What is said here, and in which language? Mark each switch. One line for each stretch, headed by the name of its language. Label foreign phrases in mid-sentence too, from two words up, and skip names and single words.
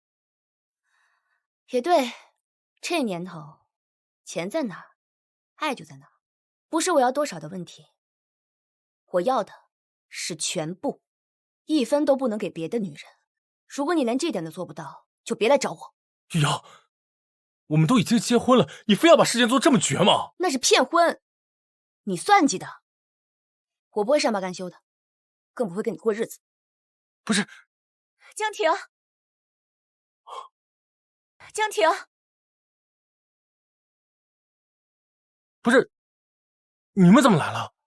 Chinese: 也對，這年頭，錢在哪兒，愛就在哪兒。不是我要多少的問題，我要的是全部，1分都不能給別的女人。如果你連這點都做不到，就別來找我。玉瑤，我們都已經結婚了，你非要把事情做這麼絕嗎？那是騙婚，你算計的。我不會善罷甘休的，更不會跟你過日子。不是，江婷，江婷，不是，你們怎麼来了？